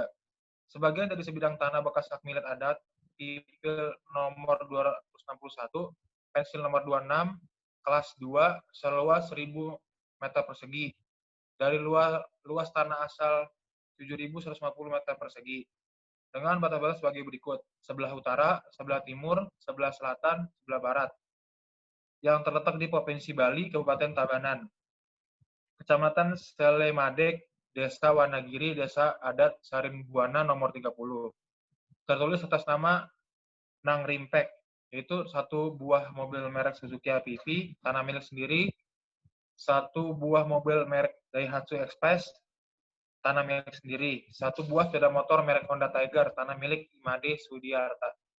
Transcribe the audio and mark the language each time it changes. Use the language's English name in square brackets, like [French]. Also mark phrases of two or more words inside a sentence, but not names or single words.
[Indonesian] Sebagian dari sebidang tanah bekas hak milik adat Pipil nomor 261, pensil nomor 26, kelas 2, seluas 1.000 meter persegi. Dari luas tanah asal 7.150 meter persegi. Dengan batas-batas sebagai berikut: sebelah utara, sebelah timur, sebelah selatan, sebelah barat. Yang terletak di Provinsi Bali, Kabupaten Tabanan. Kecamatan Selemadeg, Desa Wanagiri, Desa Adat Sarimbuana nomor 30. Tertulis atas nama Nang Rimpek, yaitu 1 buah mobil merek Suzuki APV, tanah milik sendiri, 1 buah mobil merek Daihatsu Express, tanah milik sendiri, 1 buah sepeda motor merek Honda Tiger, tanah milik Imade Sudiarta.